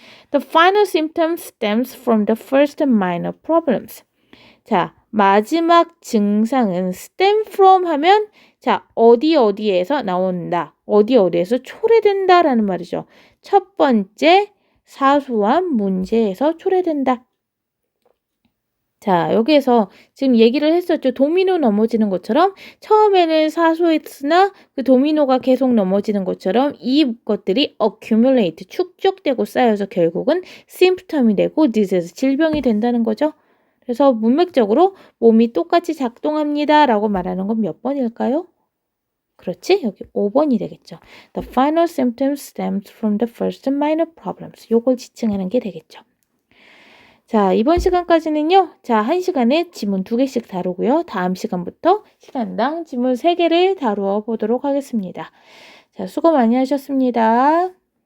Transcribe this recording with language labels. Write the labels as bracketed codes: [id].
[en] The final symptom stems from the first minor problems. [ko] 자, 마지막 증상은 stem from 하면 자, 어디에서 나온다. 어디에서 초래된다라는 말이죠. 첫 번째 사소한 문제에서 초래된다. 자, 여기에서 지금 얘기를 했었죠. 도미노 넘어지는 것처럼 처음에는 사소했으나 그 도미노가 계속 넘어지는 것처럼 이것들이 accumulate, 축적되고 쌓여서 결국은 symptom이 되고 disease, 질병이 된다는 거죠. 그래서 문맥적으로 몸이 똑같이 작동합니다 라고 말하는 건 몇 번일까요? 그렇지? 여기 5번이 되겠죠. [en] The final symptoms stems from the first minor problems. [ko] 요걸 지칭하는 게 되겠죠. 자, 이번 시간까지는요. 자, 1시간에 지문 2개씩 다루고요. 다음 시간부터 시간당 지문 3개를 다루어 보도록 하겠습니다. 자, 수고 많이 하셨습니다.